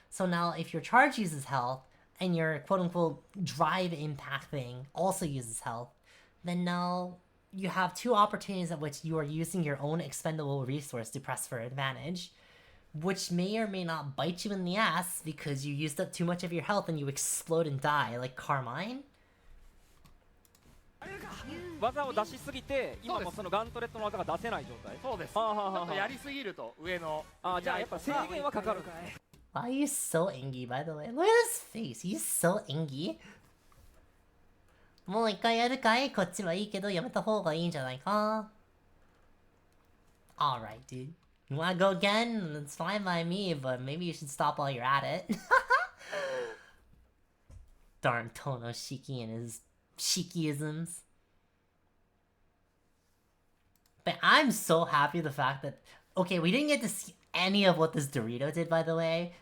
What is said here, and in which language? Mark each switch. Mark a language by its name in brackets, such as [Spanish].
[English] So now if your charge uses health, and your quote-unquote drive impact thing also uses health, then now you have two opportunities at which you are using your own expendable resource to press for advantage, which may or may not bite you in the ass because you used up too much of your health and you explode and die, like Carmine. [Japanese] 技を出しすぎて今もそのガントレットの技が出せない状態。そうです。ちょっとやりすぎると上の。あ、じゃあやっぱ制限はかかるかい。 [English] Why are you so angry, by the way? Look at his face. He's so angry. [Japanese] もう一回やるかい？こっちはいいけどやめた方がいいんじゃないか？ [English] Alright, dude. You wanna go again? It's fine by me, but maybe you should stop while you're at it. Darn Tono Shiki and his Shikiisms. But I'm so happy the fact that... Okay, we didn't get to see any of what this Dorito did, by the way.